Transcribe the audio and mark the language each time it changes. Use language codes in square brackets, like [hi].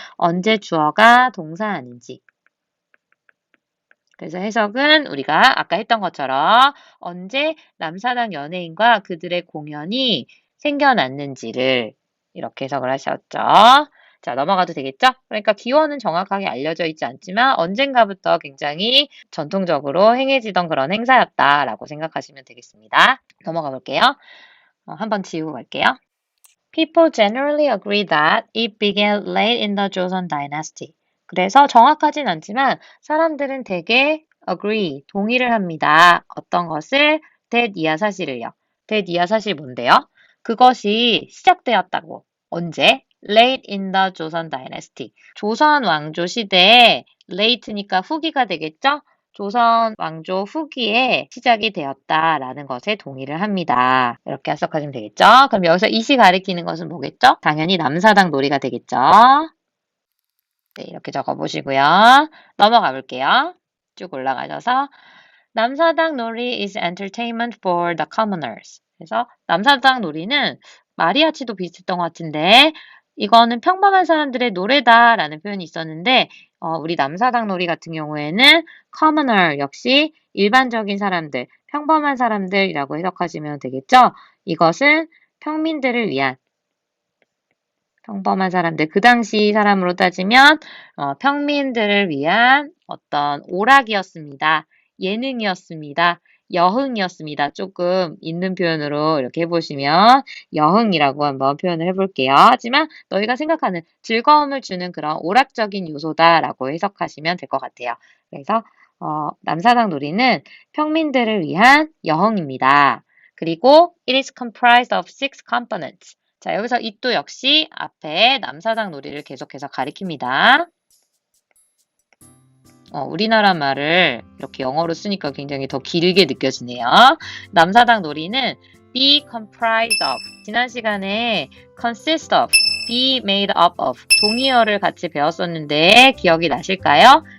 [ko] 언제 주어가 동사하는지 그래서 해석은 우리가 아까 했던 것처럼 언제 남사당 연예인과 그들의 공연이 생겨났는지를 이렇게 해석을 하셨죠. 자, 넘어가도 되겠죠? 그러니까 기원은 정확하게 알려져 있지 않지만 언젠가부터 굉장히 전통적으로 행해지던 그런 행사였다라고 생각하시면 되겠습니다. 넘어가 볼게요. 한번 지우고 갈게요. [en] People generally agree that it began late in the Joseon dynasty. [ko] 그래서 정확하진 않지만 사람들은 대개 agree, 동의를 합니다. 어떤 것을? that 이하사실을요. that 이하사실 뭔데요? 그것이 시작되었다고. 언제? [en] Late in the 조선 dynasty. [ko] 조선 왕조 시대에 late니까 후기가 되겠죠? 조선 왕조 후기에 시작이 되었다라는 것에 동의를 합니다. 이렇게 해석하시면 되겠죠? 그럼 여기서 이시 가리키는 것은 뭐겠죠? 당연히 남사당 놀이가 되겠죠? 네, 이렇게 적어보시고요. 넘어가 볼게요. 쭉 올라가셔서 [en] 남사당 놀이 is entertainment for the commoners. [ko] 그래서 남사당 놀이는 마리아치도 비슷했던 것 같은데 이거는 평범한 사람들의 노래다라는 표현이 있었는데 우리 남사당 놀이 같은 경우에는 commoner 역시 일반적인 사람들, 평범한 사람들이라고 해석하시면 되겠죠. 이것은 평민들을 위한 평범한 사람들, 그 당시 사람으로 따지면 평민들을 위한 어떤 오락이었습니다. 예능이었습니다. 여흥이었습니다. 조금 있는 표현으로 이렇게 해보시면 여흥이라고 한번 표현을 해볼게요. 하지만 너희가 생각하는 즐거움을 주는 그런 오락적인 요소다라고 해석하시면 될 것 같아요. 그래서 남사당 놀이는 평민들을 위한 여흥입니다. 그리고 [en] it is comprised of 6 components. [ko] 자, 여기서 이또 역시 앞에 남사당 놀이를 계속해서 가리킵니다. 우리나라 말을 이렇게 영어로 쓰니까 굉장히 더 길게 느껴지네요. 남사당 놀이는 [en] be comprised of, [ko] 지난 시간에 [en] consist of, be made up of [ko] 동의어를 같이 배웠었는데 기억이 나실까요?